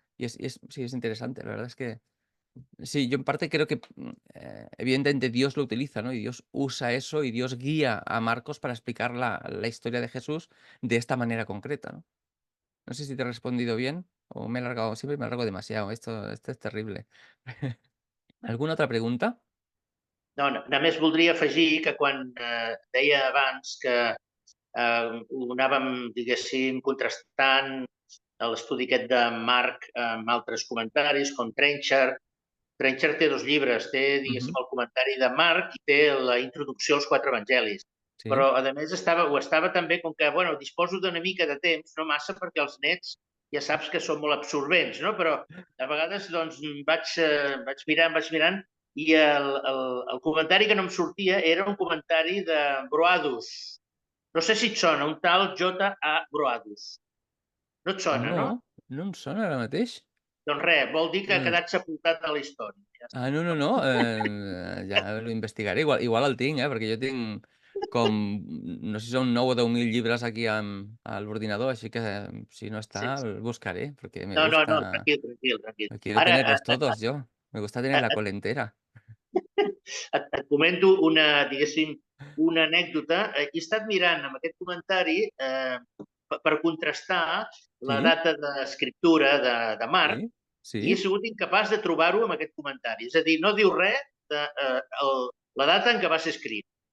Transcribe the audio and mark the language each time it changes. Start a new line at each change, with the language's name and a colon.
Spanish: Sí, es interesante. La verdad es que sí, yo en parte creo que evidentemente Dios lo utiliza, ¿no? Y Dios usa eso y Dios guía a Marcos para explicar la historia de Jesús de esta manera concreta, ¿no? No sé si te he respondido bien o me he alargado. Siempre me alargo demasiado. Esto es terrible. ¿Alguna otra pregunta?
Catalan: No, només voldria afegir que quan deia abans que ho anàvem, diguéssim, contrastant l'estudi aquest de Marc amb altres comentaris, com Trenchard. Trenchard té 2 llibres, té, diguéssim, el comentari de Marc i té la introducció als 4 evangelis. Sí. Però, a més, ho estava també com que, bueno, disposo d'una mica de temps, no massa, perquè els nets ja saps que són molt absorbents, no? Però a vegades, doncs, vaig mirant, i el comentari que no em sortia era un comentari de Broadus. No sé si et sona, un tal J.A. Broadus. No et sona, no? No em sona ara mateix. Doncs res, vol dir que ha quedat sepultat a la història. Ah, no. Ja lo investigaré. Igual el tinc, perquè jo tinc com, no sé si són 9 o 10.000 llibres aquí a l'ordinador, així que si no està, el buscaré, perquè me No,
Spanish: gusta.
Catalan: tranquil.
Spanish: Quiero tenerlos todos yo. Me gusta tener la cola entera.
Catalan: Et comento diguéssim, una anècdota. He estat mirant amb aquest comentari per contrastar la data d'escriptura de Marc i he sigut incapaç de trobar-ho amb aquest comentari. És a dir, no diu res de la data en què va ser escrit.